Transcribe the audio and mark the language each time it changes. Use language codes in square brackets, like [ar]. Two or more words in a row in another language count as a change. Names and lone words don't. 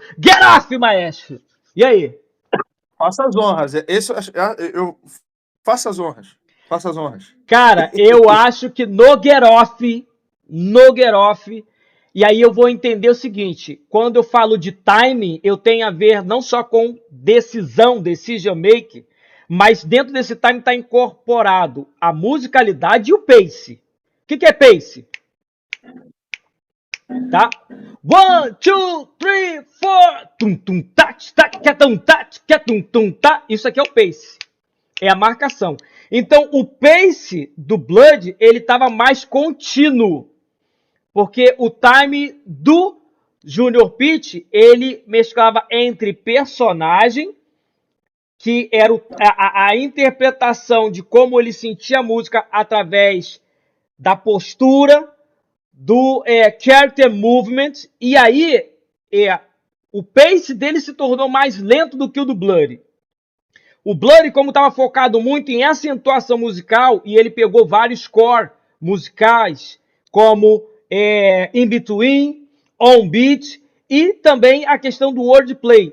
[en] Get off, [pt] maestro! E aí? Faça as honras. Faça as honras. Faça as honras. Cara, eu acho que no Get Off, e aí eu vou entender o seguinte, quando eu falo de timing, eu tenho a ver não só com [en] decision make, [pt] mas dentro desse timing está incorporado a musicalidade e o pace. O que é pace? Tá? 1, 2, 3, 4. Tum, tum, tat, tat, tum, tat, tum, tum, tat. Isso aqui é o pace. É a marcação. Então, o pace do Blood, ele estava mais contínuo. Porque o time do Junior Pitch, ele mesclava entre personagem, que era a interpretação de como ele sentia a música através da postura, do [en] character movement, [pt] e aí o pace dele se tornou mais lento do que o do Blood. O Blood, como estava focado muito em acentuação musical, e ele pegou vários core musicais, como [en] In Between, On Beat, [pt] e também a questão do wordplay.